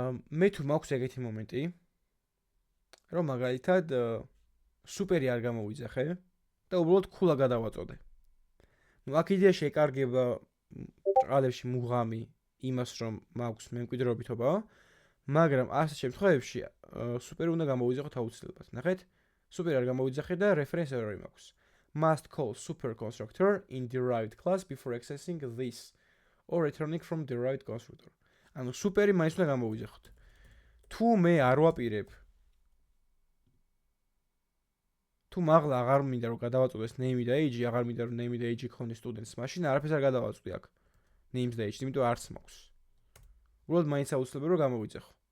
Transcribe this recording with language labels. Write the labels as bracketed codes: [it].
[ka] მე თუ მაქვს ეგეთი მომენტი, რომ მაგალითად სუპერი არ გამოვიძახე და უბრალოდ ქულა გადავაწოდე. ნუ აქ იდეაში ეკარგება ბრალებში მუღამი იმას, რომ მაქვს მემკვიდრეობითობა, მაგრამ ასეთ შემთხვევებში სუპერი უნდა გამოვიძახოთ აუცილებლად. ნახეთ, სუპერი არ გამოვიძახე და reference error მაქვს. [en] Must call super constructor in derived class before accessing this or returning from derived constructor. [ka] ანუ სუპერი მაინც უნდა გამოვიძახოთ. თუ მე არ ვაპირებ თუ მაღლა აღარ მინდა რომ გადავაწოდეს name და age, აღარ მინდა რომ name და age იქონდეს students, მაშინ არაფერს არ გადავაწვდი აქ. names და age, იმიტომ არც მაქვს. უბრალოდ მაინც აუცილებელი რომ გამოვიძახო.